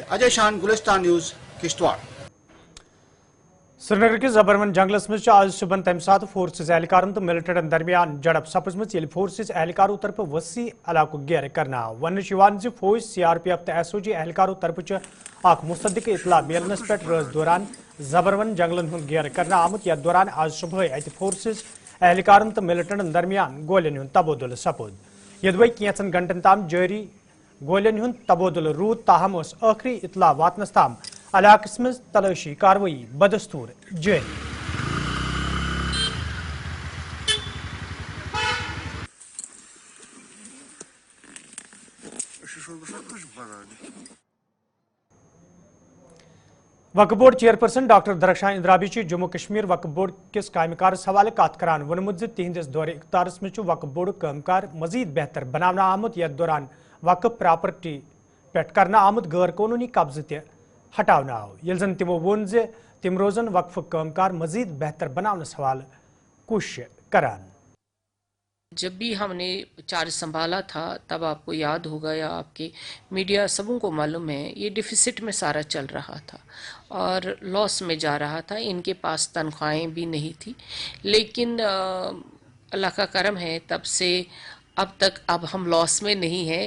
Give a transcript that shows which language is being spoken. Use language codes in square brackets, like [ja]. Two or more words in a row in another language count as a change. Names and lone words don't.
[ks] अजय शान, गुलिस्तान न्यूज़, किश्तवाड़। श्रीनगर के जबरवन जंगलस में आज सुबह तम सात फोर्सेज एहलकारन तो मिलिटेंटन दरमियान झड़प सपजम ये फोर्सेज एहलकारों तरफ वसी इलाको घेर करना वन फौज CRPF तो SOG एहलकारों तरफ अख मुस्तदिक इतला मिलनस पे रोज दौरान जबरवन जंगलन हुंद घेर करना आमुत यथ दौरान आज सुबह अत फोर्सेज एहलकारन तो मिलिटेंटन दरमियान गोलियन हुंद तबादुल सपुद। यदि कैंचन घंटन ताम जारी गोलियन हुंद तबादुल रूद ताहम आखिरी इतला वातनस ताम इलाकस में तलाशी कार्रवाई बदस्तूर जारी। वक्फ बोर्ड चेयरपर्सन डॉक्टर दरख्शान इंद्राबी जम्मू कश्मीर वक्फ बोर्ड किस कामकार्स हवाले कत करान वोनमुत तिहंदिस दौरे इख्तियारस में वक्फ बोर्ड कामकार मजीद बेहतर बनाना आमुत यथ दौरान वक्फ प्रॉपर्टी पे करना आमुत गैर कानूनी कब्जे त हटाना आव ये जन तमो वोन तिम रोजन वक्फ कामकार मजीद बेहतर बनावनस हवाले कोशिश करान। [ur] جب بھی ہم نے چارج سنبھالا تھا تب آپ کو یاد ہوگا یا آپ کے میڈیا صاحبوں کو معلوم ہے، یہ ڈیفیسٹ میں سارا چل رہا تھا اور لاس میں جا رہا تھا. ان کے پاس تنخواہیں بھی نہیں تھی، لیکن اللہ کا کرم ہے، تب سے اب تک اب ہم لاس میں نہیں ہیں.